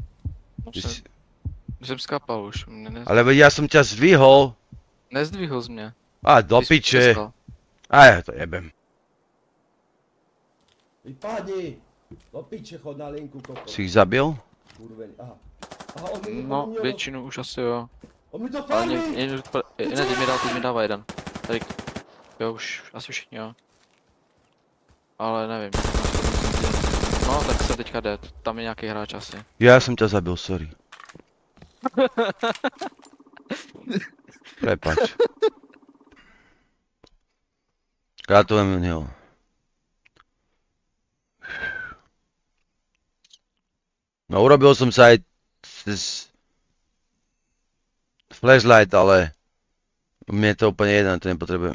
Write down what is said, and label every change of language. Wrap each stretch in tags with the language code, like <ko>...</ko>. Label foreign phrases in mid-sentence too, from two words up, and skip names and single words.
<cs>Jsem skapal už.</cs> <sk>Ale veď ja som ťa zdvihol. Nezdvihol z mňa. Do piče. Ja to jebem. Vypadni! Do piče, chod na linku, koko. Si ich zabil? Kurveň, aha.</sk> <cs>No, většinu už asi jo. On mi to Ale farmí! teď mi dává jeden. Tady, jo už, asi všichni jo. Ale nevím. No, tak jsem teďka dead. Tam je nějaký hráč asi.</cs> <sk>Ja som ťa zabil, sorry. Prepač. Gratulujem neho. No urobil som sa aj cez flashlight, ale mne je to úplne jedno, to nepotrebujem.</sk>